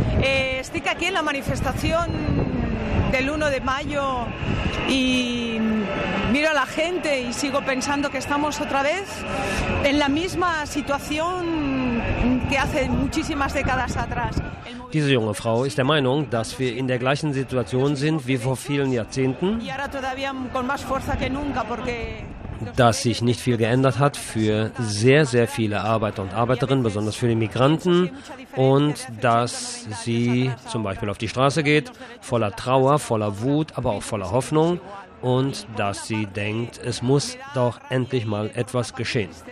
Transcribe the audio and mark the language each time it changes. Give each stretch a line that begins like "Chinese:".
Spanish: Estoy aquí en la manifestación del 1 de mayo y miro a la gente y sigo pensando que estamos otra vez en la misma situación que hace muchísimas décadas atrás.
German: Diese junge Frau ist der Meinung, dass wir in der gleichen Situation sind wie vor vielen Jahrzehnten.
Spanish: Y ahora todavía con más fuerza que nunca porque
German: dass sich nicht viel geändert hat für sehr, sehr viele Arbeiter und Arbeiterinnen, besonders für die Migranten, und dass sie zum Beispiel auf die Straße geht, voller Trauer, voller Wut, aber auch voller Hoffnung, und dass sie denkt, es muss doch endlich mal etwas geschehen.